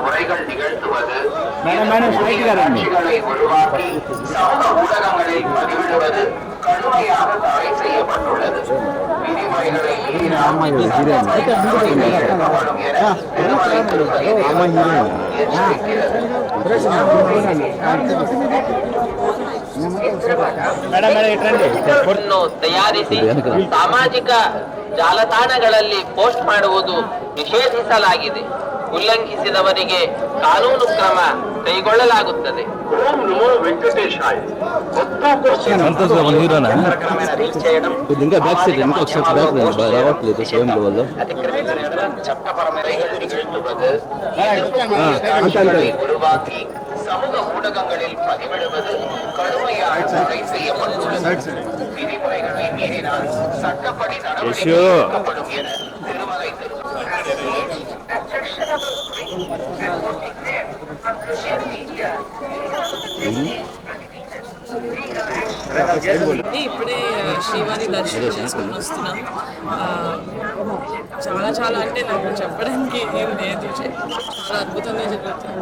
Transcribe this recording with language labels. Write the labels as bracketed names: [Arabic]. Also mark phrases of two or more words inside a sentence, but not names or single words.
[Tamil] விதிமுறைகள் நிகழ்த்துவது, காட்சிகளை உருவாக்கி சமூக ஊடகங்களில் பதிவிடுவது கடுமையாக தடை செய்யப்பட்டுள்ளது. விதிமுறைகளை மீறினால் எடுக்கப்படும் என திருமலை திருப்பதி தேவஸ்தானம் எச்சரிக்கிறது. [Kannada] ತಯಾರಿಸಿ ಸಾಮಾಜಿಕ ಜಾಲತಾಣಗಳಲ್ಲಿ ಪೋಸ್ಟ್ ಮಾಡುವುದು ನಿಷೇಧಿಸಲಾಗಿದೆ. ಉಲ್ಲಂಘಿಸಿದವರಿಗೆ ಕಾನೂನು ಕ್ರಮ ಕೈಗೊಳ್ಳಲಾಗುತ್ತದೆ. [Tamil] உருவாக்கி சமூக ஊடகங்களில் பதிவிடுவது கடுமையாக தடை செய்யப்பட்டுள்ளது. விதிமுறைகளை மீறினால் சட்டப்படி நடவடிக்கை எடுக்கப்படும் என திருமலை [Telugu] ఇప్పుడే శ్రీవారి దర్శనం చేసుకుని వస్తున్నాం. చాలా చాలా అంటే నాకు చెప్పడానికి ఏం లేదు, చాలా అద్భుతంగా జరుగుతుంది.